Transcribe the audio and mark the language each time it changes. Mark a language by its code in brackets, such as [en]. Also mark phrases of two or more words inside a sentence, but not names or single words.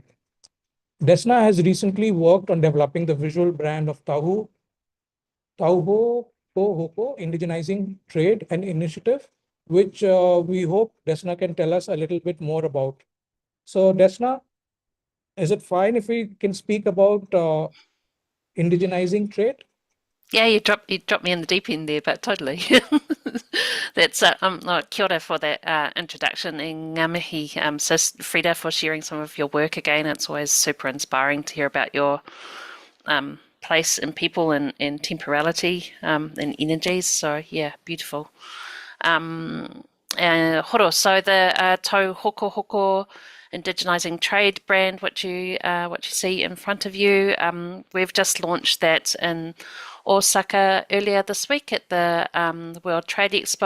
[en] Desna has recently worked on developing the visual brand of Tauho Hoko, indigenizing trade and initiative, which we hope Desna can tell us a little bit more about. So Desna, is it fine if we can speak about indigenizing trade? Yeah, you dropped me in the deep end there, but totally. That's [mi] kia ora [en] for that introduction, and [mi] ngā mihi, [en] sis Frida, for sharing some of your work again. It's always super inspiring to hear about your place in people and temporality and energies. So yeah, beautiful. Horo, so the Tau Hoko Hoko indigenizing trade brand, which you see in front of you, we've just launched that in Osaka earlier this week at the World Trade Expo.